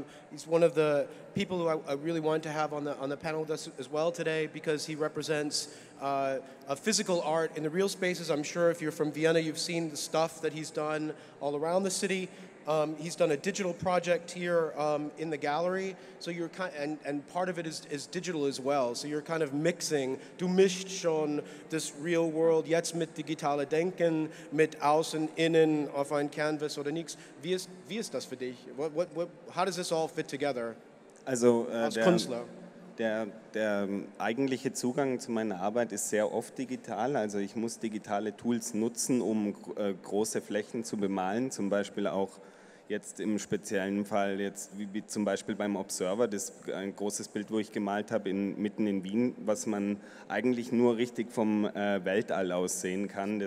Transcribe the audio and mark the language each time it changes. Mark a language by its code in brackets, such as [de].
[en] He's one of the people who I really wanted to have on the panel with us as well today because he represents a physical art in the real spaces. I'm sure if you're from Vienna, you've seen the stuff that he's done all around the city. He's done a digital project here in the gallery, so you're and part of it is digital as well. So you're kind of mixing. [de] Du mischt schon das Real World jetzt mit digitale Denken, mit Außen, Innen auf ein Canvas oder nichts. Wie ist das für dich? [en] How does this all fit together? [de] Also als Künstler. Der eigentliche Zugang zu meiner Arbeit ist sehr oft digital. Also ich muss digitale Tools nutzen, um große Flächen zu bemalen, zum Beispiel auch jetzt im speziellen Fall, jetzt wie zum Beispiel beim Observer, das ein großes Bild, wo ich gemalt habe, mitten in Wien, was man eigentlich nur richtig vom Weltall aus sehen kann.